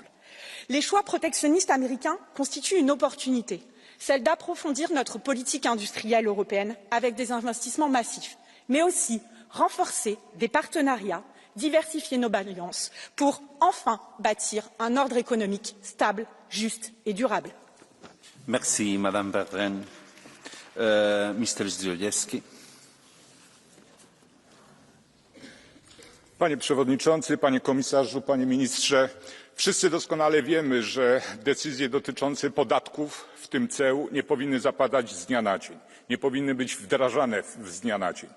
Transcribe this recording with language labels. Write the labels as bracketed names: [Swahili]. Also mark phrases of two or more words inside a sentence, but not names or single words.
[French] Les choix protectionnistes américains constituent une opportunité, celle d'approfondir notre politique industrielle européenne avec des investissements massifs, mais aussi renforcer des partenariats, diversifier nos alliances pour enfin bâtir un ordre économique stable, juste et durable. Merci, Madame Bertrand. Mr. Zdrojewski. [Polish] Panie Przewodniczący, Panie Komisarzu, Panie Ministrze, wszyscy doskonale wiemy, że decyzje dotyczące podatków, w tym ceł, nie powinny zapadać z dnia na dzień, nie powinny być wdrażane z dnia na dzień.